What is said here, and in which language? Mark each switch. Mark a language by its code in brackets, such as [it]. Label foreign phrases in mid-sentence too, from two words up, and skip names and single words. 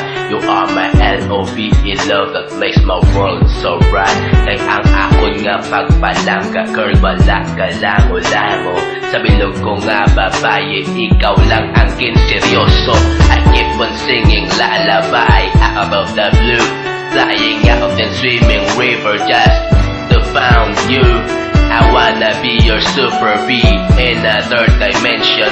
[en] You are my L.O.V.E. love that makes my world so bright. [hil] Kay ang akon nga pagpalangga, girl, wala ka lang mo. Sa bilog ko nga babae, ikaw lang ang kinseryoso. [en] I keep on singing lullaby out of the blue, flying out and swimming river just to found you. I wanna be your super B in another dimension.